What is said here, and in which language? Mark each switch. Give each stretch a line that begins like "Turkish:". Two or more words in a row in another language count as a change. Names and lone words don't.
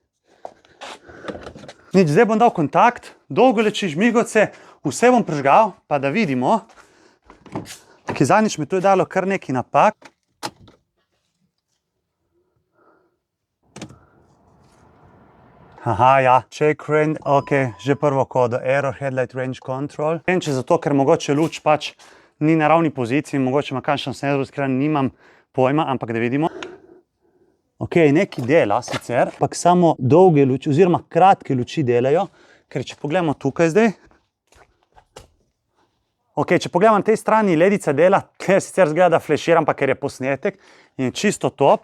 Slovenian: Nič, zdaj bom dal kontakt, dolgo leči žmigoce, vse bom prižgal, pa da vidimo. Ki zadnjič mi tu je dalo kar nekaj napak. Aha, ja,
English: check range,
Slovenian: ok, že prvo kodo,
English: error headlight range control.
Slovenian: Vem, če zato, ker mogoče luč pač ni na ravni poziciji, mogoče ima kakšen senzor, ker nimam pojma, ampak da vidimo. Ok, nekaj dela sicer, ampak samo dolge luči, oziroma kratke luči delajo, ker če pogledamo tukaj zdaj. Ok, če pogledamo na tej strani, ledica dela, ker sicer zgleda, da flashiram, pa ker je posnetek in je čisto top.